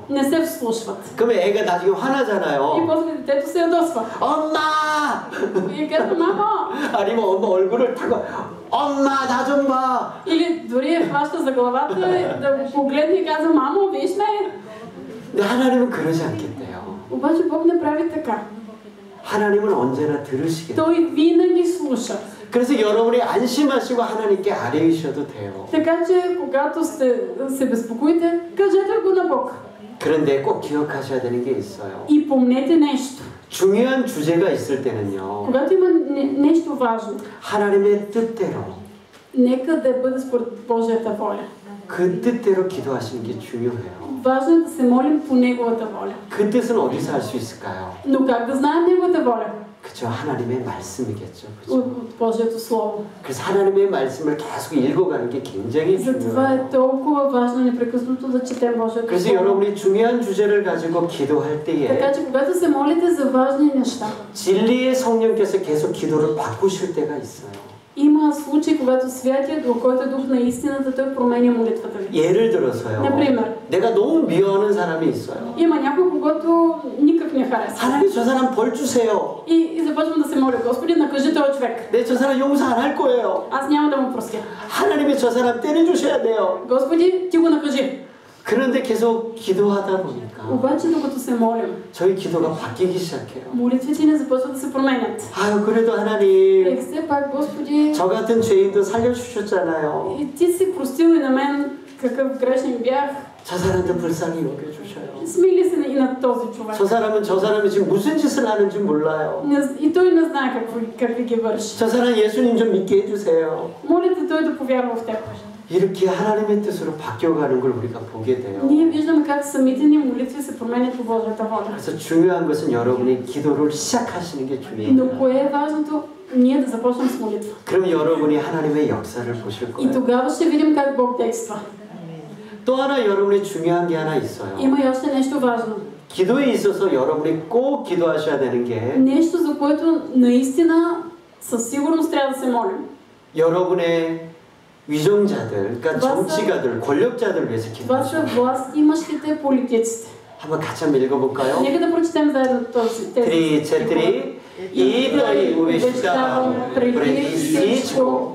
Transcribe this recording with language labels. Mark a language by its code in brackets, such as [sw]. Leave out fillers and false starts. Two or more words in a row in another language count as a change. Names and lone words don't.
[bg] Не се вслушват. [ko] 그러면 애가 나중에 [bg] И [ko] 화나잖아요. [bg] после детето се ядосва. [ko] 엄마! [bg] И казва, мамо! [ko] 아니면 엄마 얼굴을 타고 엄마 나 좀 봐. [bg] Или дори я хваща за главата, да го погледне и казва, мамо, виж ме! [ko] 근데 하나님은 그러지 않겠대요. [bg] Обаче Бог не прави така. [ko] 하나님은 언제나 들으시겠대요. [bg] Той винаги слуша. [ko] 그래서 여러분이 안심하시고 하나님께 아뢰이셔도 돼요. [bg] Така че, когато се безпокоите, кажете го на Бог. [ko] 그런데 꼭 기억하셔야 되는 게 있어요. [bg] И помнете нещо. [ko] 중요한 주제가 있을 때는요. [bg] Когато има нещо важно, [ko] 하나님의 뜻대로 [bg] нека да бъде според Божията воля. [ko] 그 뜻대로 기도하시는 게 중요해요. [bg] Важно е да се молим по Неговата воля. [ko] 그 뜻은 어디서 알 수 있을까요? [bg] Но как да знаем Неговата воля? [ko] 그죠, 하나님의 말씀이겠죠. 그죠? [bg] От Божието Слово. [ko] 그래서 하나님의 말씀을 계속 읽어가는 게 굉장히 [bg] Затова [ko] 중요해요. [bg] е толкова важно непрекъснато да четем Божието [ko] 그래서 [bg] Слово. [ko] 여러분이 중요한 주제를 가지고 기도할 때에 [bg] Така че когато се молите за важни неща, [ko] 진리의 성령께서 계속 기도를 바꾸실 때가 있어요. [bg] има случаи, когато Святия Дух, който е Дух на истината, той променя молитвата ви. [ko] 예를 들어서요. [bg] Например, [ko] 내가 너무 미워하는 사람이 있어요. [bg] има някой, когато никак не харесва. [ko] 하나님 저 사람 벌 주세요. [bg] И започвам да се моля, Господи, накажи този човек. [ko] 네, 저 사람 용서 안 할 거예요. [bg] Аз няма да му простя. [ko] 하나님이 저 사람 때려주셔야 돼요. [bg] Господи, ти го накажи. [ko] 그런데 계속 기도하다 보니까 [bg] Обаче, докато се молим, [ko] 저희 기도가 바뀌기 시작해요. [bg] молитвите ни започват да се променят. [ko] 아유, 그래도 하나님 [bg] Все пак, Господи, [ko] 저 같은 죄인도 살려주셨잖아요. [bg] и ти си простил и на мен какъв грешник бях. [ko] 저 사람도 불쌍히 여겨주셔요. [bg] Смили се и на този човек. [ko] 저 사람이 지금 무슨 짓을 하는지 몰라요. [bg] И той не знае какви ги върши. [ko] 저 사람 예수님 좀 믿게 해주세요. [bg] Молите той да повярва в теб. [ko] 이렇게 하나님의 뜻으로 바뀌어가는 걸 우리가 보게 돼요. [bg] Ние виждаме как самите ни молитви се променят по Божията воля. [ko] 그래서 중요한 것은 여러분이 기도를 시작하시는 게 [bg] Но [ko] 중요해요. [bg] кое е важното? Ние да започнем с молитва. [ko] 그럼 여러분이 하나님의 역사를 보실 [bg] И [ko] 거예요. [bg] тогава ще видим как Бог действа. [ko] 또 하나 여러분이 중요한 게 하나 있어요. [bg] Има и още нещо важно. [ko] 기도에 있어서 여러분이 꼭 기도하셔야 되는 게 [bg] Нещо, за което наистина със сигурност трябва да се молим. [ko] 여러분의 위정자들, 그러니까 맞아요. 정치가들, 권력자들 위해서 [bg] Това са [ko] 기도하셔야 돼요. [bg] власт имащите политиците. [ko] 한번 같이 한번 읽어볼까요? [bg] Нека да прочетем заедно тези. 3, 4, и той увещавам преди всичко